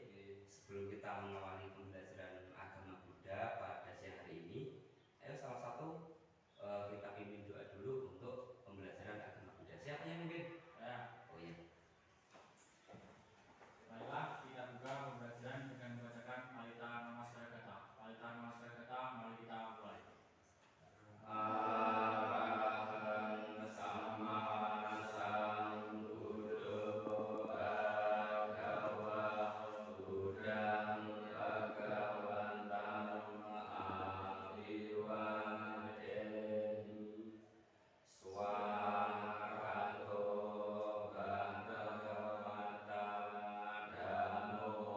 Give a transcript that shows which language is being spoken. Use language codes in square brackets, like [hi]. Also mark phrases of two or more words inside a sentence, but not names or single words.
[id] Sebelum kita mengawali pembelajaran agama Buddha pada siang hari ini, ayo salah satu kita pimpin doa dulu untuk pembelajaran agama Buddha. Siapa yang mimpin? Ya. Oh iya. Baiklah, kita buka pembelajaran dengan membacakan Palita Namaskara Gata. Palita Namaskara Gata, mari kita mulai. [pi] Arahang Sama Sambuddho Bhagava Buddhang Bhagavantam Abiwadeni Swakato Bhagavata Dhammo